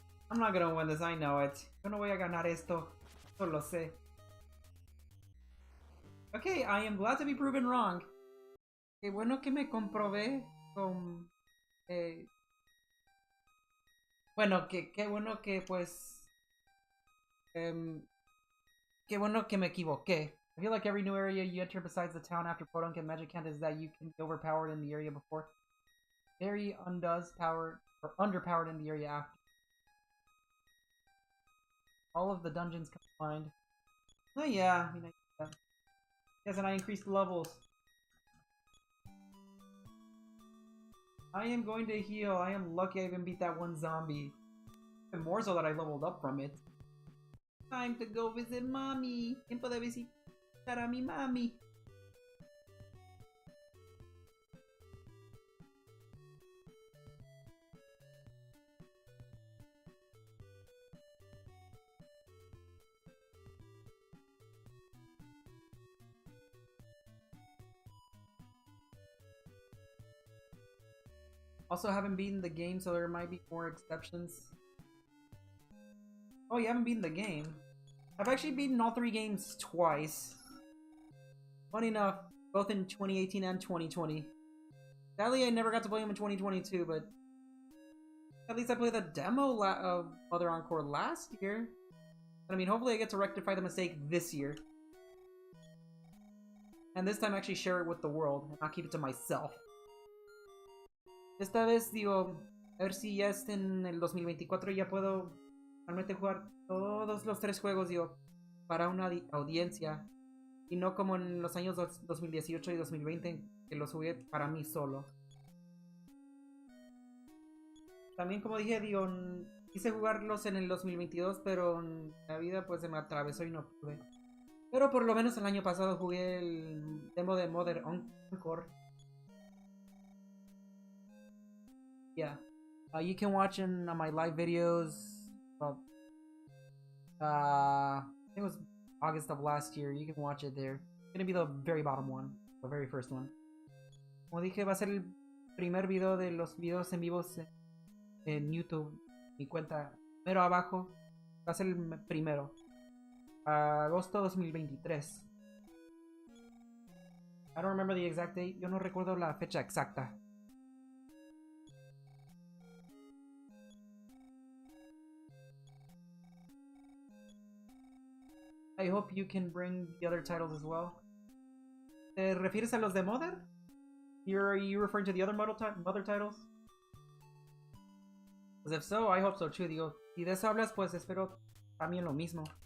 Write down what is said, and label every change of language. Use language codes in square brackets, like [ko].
[en] I'm not gonna win this, I know it. [es] Yo no voy a ganar esto. Yo lo sé. [en] Okay, I am glad to be proven wrong. [es] Qué bueno que me comprobé con... Bueno, qué bueno que pues... qué bueno que me equivoqué. [en] I feel like every new area you enter besides the town after Podunk and Magic Hand is that you can be overpowered in the area before. Very undoes power, or underpowered in the area after. All of the dungeons combined. Oh yeah, I mean, yes, and I increased levels. I am going to heal. I am lucky I even beat that one zombie. Even more so that I leveled up from it. Time to go visit mommy. [es] Tiempo de visitar a mi mami. [en] Also haven't beaten the game, so there might be more exceptions. Oh, you haven't beaten the game? I've actually beaten all 3 games twice. Funny enough, both in 2018 and 2020. Sadly, I never got to play them in 2022, but... At least I played the demo of Mother Encore last year. But I mean, hopefully I get to rectify the mistake this year. And this time actually share it with the world, and not keep it to myself. [es] Esta vez, digo, a ver si ya en el 2024 ya puedo realmente jugar todos los 3 juegos, digo, para una audiencia. Y no como en los años 2018 y 2020, que los jugué para mí solo. También, como dije, digo, quise jugarlos en el 2022, pero la vida pues se me atravesó y no pude. Pero por lo menos el año pasado jugué el demo de Mother Encore. [en] Yeah. You can watch in my live videos. I think it was August of last year. You can watch it there. It's gonna be the very bottom one. The very first one. [es] Como dije, va a ser el primer video de los videos en vivos en YouTube. Mi cuenta primero abajo. Va a ser el primero. Agosto 2023. [en] I don't remember the exact date. [es] Yo no recuerdo la fecha exacta. [en] I hope you can bring the other titles as well. [es] ¿Te refieres a los de Mother? [en] Are you referring to the other Mother titles? Pues if so, I hope so too. [es] Digo, si de eso hablas, pues espero también lo mismo.